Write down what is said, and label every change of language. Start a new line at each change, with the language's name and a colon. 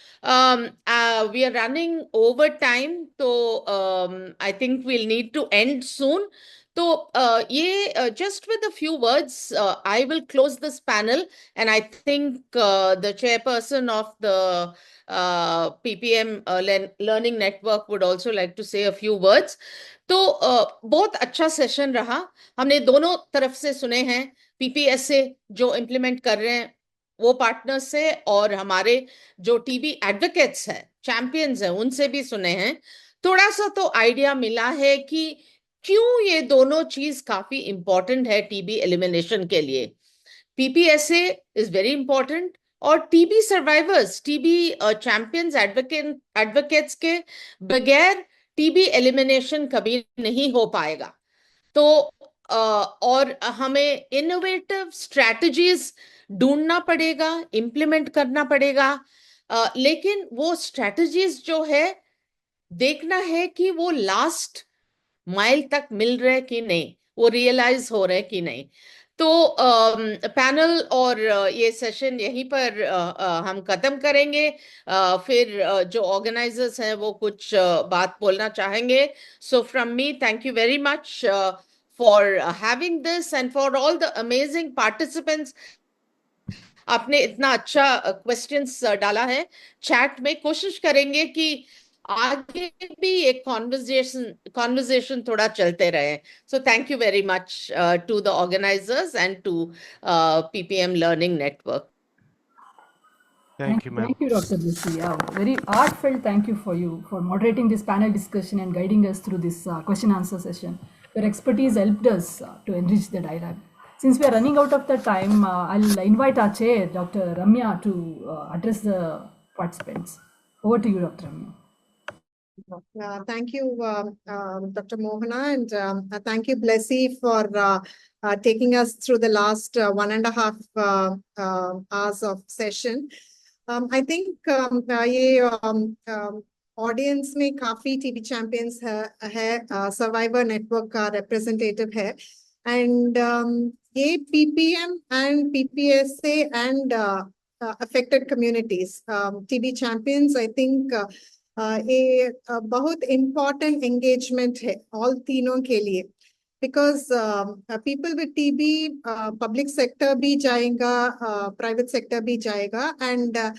English: We are running over time, so I think we'll need to end soon. So, just with a few words, I will close this panel, and I think the chairperson of the PPM Learning Network would also like to say a few words.
Hindi: तो बहुत अच्छा session रहा, हमने दोनों तरफ से सुने हैं, PPS से जो इम्प्लीमेंट कर रहे हैं वो पार्टनर्स से, और हमारे जो टीबी एडवोकेट्स हैं, चैंपियंस हैं, उनसे भी सुने हैं. थोड़ा सा तो आइडिया मिला है कि क्यों ये दोनों चीज काफी इंपॉर्टेंट है टीबी एलिमिनेशन के लिए. PPSA इज वेरी इंपॉर्टेंट, और TB survivors, TB champions advocates के बगैर टीबी एलिमिनेशन कभी नहीं हो पाएगा. तो और हमें इनोवेटिव स्ट्रैटेजीज ढूंढना पड़ेगा, इम्प्लीमेंट करना पड़ेगा, लेकिन वो स्ट्रैटेजीज जो है देखना है कि वो लास्ट माइल तक मिल रहे कि नहीं, वो रियलाइज हो रहे कि नहीं. तो पैनल और ये सेशन यहीं पर हम खत्म करेंगे. फिर जो ऑर्गेनाइजर्स हैं वो कुछ बात बोलना चाहेंगे. So from मी, thank you very much
English: for having this and for all the amazing participants.
Hindi: आपने इतना अच्छा क्वेश्चंस डाला है चैट में. कोशिश करेंगे कि आगे भी एक कॉन्वर्जेशन थोड़ा चलते रहे.
English: So thank you very much to the organisers and to PPM Learning Network. Thank you, ma'am. Thank you, Dr. Blissy. Very heartfelt thank you for moderating this panel discussion and guiding us through this question answer session. Your expertise helped us to enrich the dialogue. Since we are running out of the time, I'll invite our chair, Dr. Ramya, to address the participants. Over to you, Dr. Ramya. Thank you, Dr. Mohana, and thank you, Blessy, for taking us through the last 1.5 hours of session. I think
Hindi: ये audience में काफी TB champions है, survivor network का representative है, and
English: ये PPM and PPSA and affected communities, TB champions, I think ये बहुत important engagement है all
Hindi: तीनों के लिए,
English: because people with TB, public sector भी जाएगा, private sector भी जाएगा, and